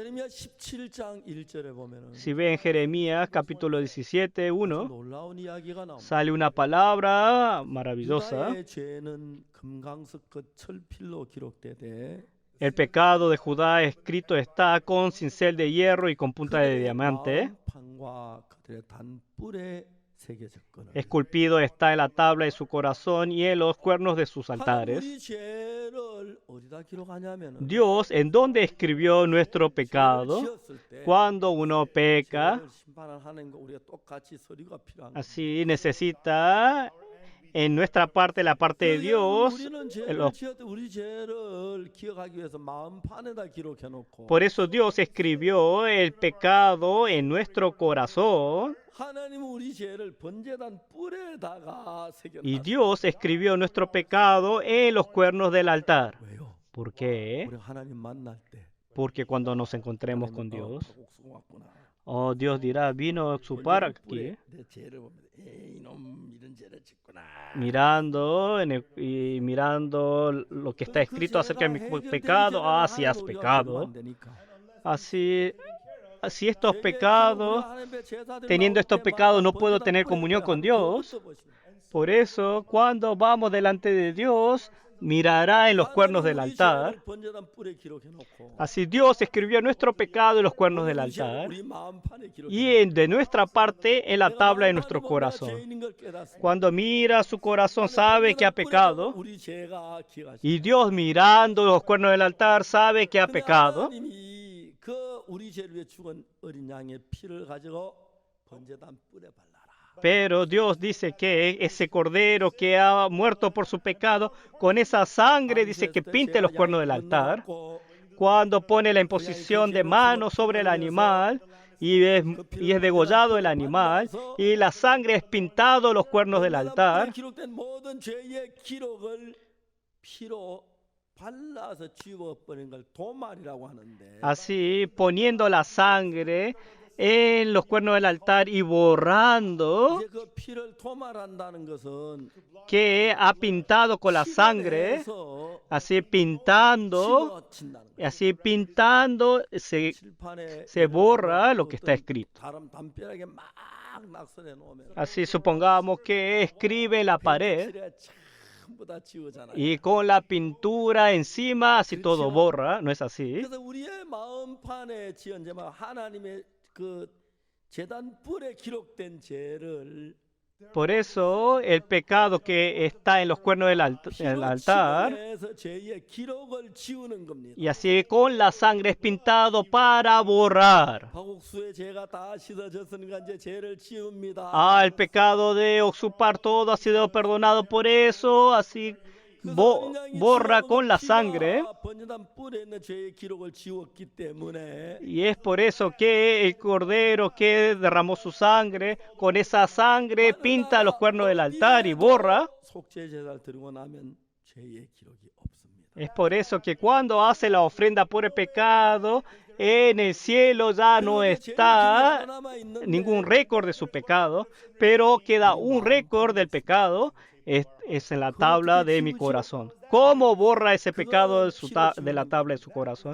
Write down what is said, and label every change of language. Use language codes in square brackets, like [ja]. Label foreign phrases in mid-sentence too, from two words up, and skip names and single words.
[es] Si ve en Jeremías capítulo 17:1, sale una palabra maravillosa. El pecado de Judá escrito está con cincel de hierro y con punta de diamante. [ko] 세계 접근을. [es] esculpido está en la tabla de su corazón y en los cuernos de sus [ko] 하나님 [es] altares. [ko] 우리 죄를 어디다 기록하냐면은 [es] Dios, ¿en dónde escribió nuestro [ko] 죄를 [es] pecado? [ko] 지었을 때 [es] Cuando uno peca, [ko] 죄를 심판하는 하나님과 우리가 똑같이 서류가 필요한 겁니다. [es] así necesita en nuestra parte, la parte de [ko] 그러니까 [es] Dios. [ko] 우리는 죄를 지었을 때 우리 죄를 기억하기 위해서 마음판에다 기록해 놓고 [es] Por eso Dios escribió el pecado en nuestro corazón [ko] 하나님은 우리 죄를 번제단 뿔에다가 [es] y [ko] 새겨놨어요. [es] Dios escribió nuestro pecado en los cuernos del altar. [ko] 왜요? [es] ¿Por qué? [ko] 우리 하나님 만날 때 [es] Porque cuando nos encontremos [ko] 하나님은, [es] con Dios, [ko] 박옥수가 왔구나. [es] oh, Dios dirá, vino su par [ko] 번제단 [es] aquí, [ko] 뿔에 내 죄를 보면 에이 이놈 이런 죄를 짓구나. [es] mirando, y mirando lo que está escrito acerca de mi pecado. Ah, si has pecado. Así, si estos pecados, teniendo estos pecados, no puedo tener comunión con Dios. Por eso, cuando vamos delante de Dios, mirará en los cuernos del altar. Así Dios escribió nuestro pecado en los cuernos del altar y de nuestra parte en la tabla de nuestro corazón. Cuando mira su corazón sabe que ha pecado y Dios mirando los cuernos del altar sabe que ha pecado. [ko] 그 우리 죄를 위해 죽은 어린 양의 피를 가지고 번제단 뿔에 발라라. [es] Pero Dios dice que ese cordero que ha muerto por su pecado, con esa sangre dice que pinte los cuernos del altar. Cuando pone la imposición de manos sobre el animal y es degollado el animal y la sangre es pintado los cuernos del altar. [ko] 기록된 모든 죄의 기록을 피로 발라서 지워버린 걸 도말이라고 하는데. [es] Así poniendo la sangre en los cuernos del altar y borrando [ko] 이제 그 피를 도말한다는 것은 [es] que ha pintado con la sangre, [ko] 피가 [es] así pintando, [ko] 지워진다는 거예요. [es] así pintando [ko] 칠판에 [es] se borra lo que está escrito. [ko] 다른 담벼락에 막 낙서해 놓으면 [es] Así supongamos que escribe en la pared [ko] 칠에 전부 다 지우잖아요. [es] y con la pintura encima así todo borra, ¿no es así? [ko] 그래서 우리의 마음판에 지은 죄만 하나님의 그 제단 뿔에 기록된 죄를 [es] Por eso el pecado que está en los cuernos del altar [ko] 피로 죄의 기록을 지우는 겁니다. [es] y así con la sangre es pintado para borrar. [ko] 박옥수의 죄가 다 씻어졌으니까 이제 죄를 지웁니다. [es] Ah, el pecado de Oxupar todo ha sido perdonado, por eso así borra con la sangre. [ko] 번제단 뿔에 있는 죄의 기록을 지웠기 때문에 [es] Y es por eso que el cordero que derramó su sangre, con esa sangre pinta los cuernos del altar y borra. [ko] 속죄 제사를 드리고 나면 죄의 기록이 없습니다. [es] Es por eso que cuando hace la ofrenda por el pecado, en el cielo ya no está ningún récord de su pecado, pero queda un récord del pecado. Es en la tabla de mi corazón. ¿Cómo borra ese pecado de la tabla de su corazón?